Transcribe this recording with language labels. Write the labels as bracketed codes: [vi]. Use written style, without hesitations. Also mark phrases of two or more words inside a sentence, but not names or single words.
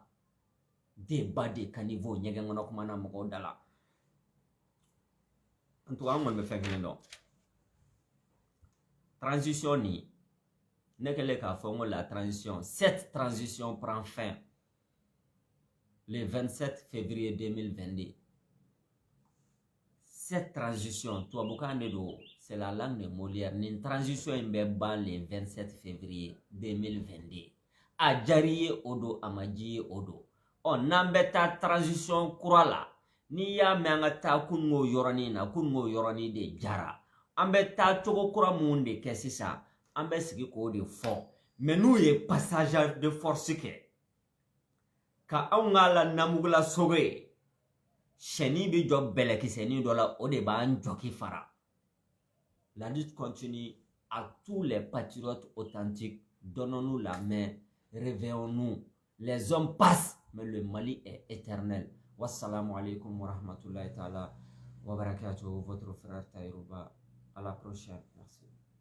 [fr] Débat de caniveau [bm] ɲɛgɛn kɔnɔ kuma na mɔgɔw da la. [fr] En tout cas, [bm] an kɔni bɛ fɛn kelen dɔn. Transition nin ne kɛlen k'a fɔ n ko la transition, [fr] cette transition prend fin le 27 février 2022. Cette transition, [bm] tubabukan de don, [fr] c'est la langue de Molière. [bm] Nin transition in bɛ ban [fr] le 27 février 2022. [bm] A diyar'i ye o don, a ma diya i ye o don. N'an bɛ taa transition kura la, n'i y'a mɛn an ka taa kununko yɔrɔnin na, kununko yɔrɔnin de jara. An bɛ taa cogo kura mun de kɛ sisan, an bɛ sigi k'o de fɔ. Mais n'u ye [fr] passage de force [bm] kɛ, ka anw ka la namugula sogo ye, sɛni bɛ jɔ bɛlɛkisɛnin dɔ la, o de b'an jɔki fara. [fr] La lutte continue à tous les patriotes authentiques. Donnons-nous la main, réveillons-nous. Les hommes passent, mais le Mali est éternel. [ar] والسلام عليكم ورحمة الله تعالى وبركاته. [fr] Votre frère Taïrouba. À la prochaine. Merci.